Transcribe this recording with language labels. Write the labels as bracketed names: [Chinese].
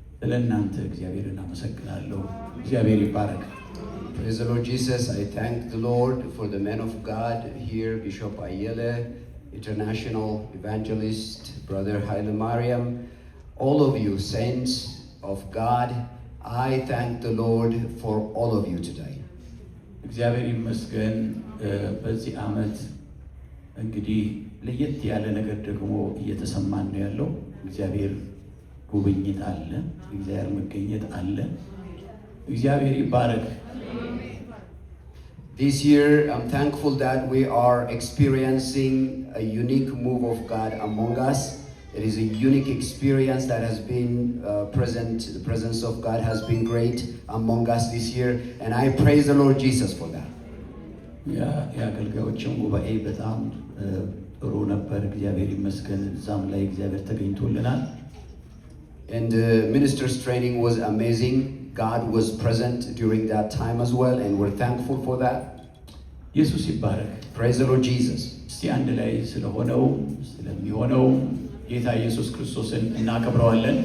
[Amharic] ለእናንተ እግዚአብሔርን አመሰግናለሁ። እግዚአብሔር ይባረክ። [English] Praise the Lord Jesus. I thank the Lord for the man of God here, Bishop Ayele, international evangelist, Brother Haile Mariam, all of you saints of God. I thank the Lord for all of you today. [Amharic] እግዚአብሔር ይመስገን። በዚህ ዓመት እንግዲህ ለየት ያለ ነገር ደግሞ እየተሰማን ነው ያለው። እግዚአብሔር ጉብኝት አለ፣ እግዚአብሔር መገኘት አለ። እግዚአብሔር ይባረክ። [English] This year, I'm thankful that we are experiencing a unique move of God among us. It is a unique experience that has been present. The presence of God has been great among us this year, and I praise the Lord Jesus for that. [Amharic] የአገልጋዮችን ጉባኤ በጣም ጥሩ ነበር። እግዚአብሔር ይመስገን። እዛም ላይ እግዚአብሔር ተገኝቶልናል። [English] And the ministers' training was amazing. God was present during that time as well, and we're thankful for that. [Amharic] ኢየሱስ ይባረክ። [English] Praise the Lord Jesus. [Amharic] እስቲ አንድ ላይ ስለሆነው ስለሚሆነው ጌታ ኢየሱስ ክርስቶስን እናከብረዋለን።